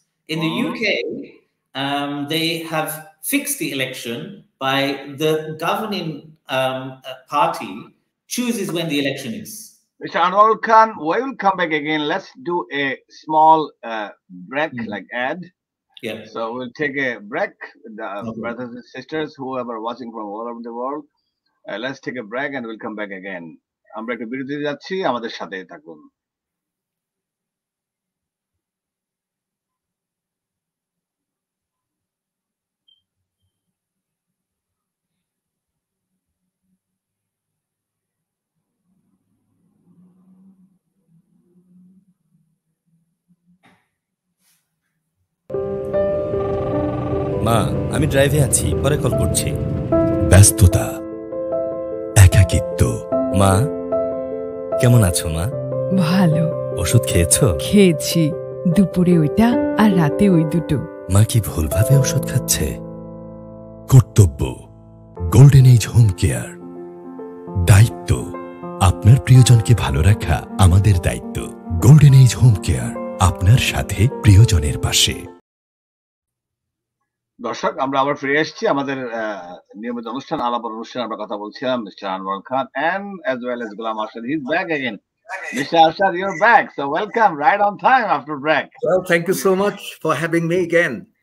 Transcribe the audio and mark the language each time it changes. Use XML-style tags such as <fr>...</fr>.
<en>In the UK, they have fixed the election by the governing party chooses when the election is. Mr. Anwar Khan, we will come back again. Let's do a small break, like ad. Yeah. So we'll take a break, brothers and sisters, whoever watching from all over the world. Let's take a break and we'll come back again.</en> <bn>আমরা একটু বিরতিতে যাচ্ছি, আমাদের সাথে থাকুন। মা আমি ড্রাইভে আছি, পরে কল করছি। ব্যস্ততা, একাকিত্ব। মা কেমন আছো মা? ভালো। ওষুধ খেয়েছো? খেয়েছি, দুপুরে ওইটা আর রাতে ওই দুটো। মা কি ভুলভাবে ওষুধ খাচ্ছে? কর্তব্য, গোল্ডেন এজ হোম কেয়ার। দায়িত্ব, আপনার প্রিয়জনকে ভালো রাখা আমাদের দায়িত্ব। গোল্ডেন এজ হোম কেয়ার, আপনার সাথে প্রিয়জনের পাশে। দর্শক, আমরা আবার ফিরে এসেছি আমাদের নিয়মিত অনুষ্ঠান আলাপন অনুষ্ঠান। আমরা কথা বলছিলাম mister Anwar Khan</bn> <en>and as well as Ghulam Arshad. He's back again. Mr. Arshad, you're back, so welcome, right on time after break. Well, thank you so much for having me again.</en>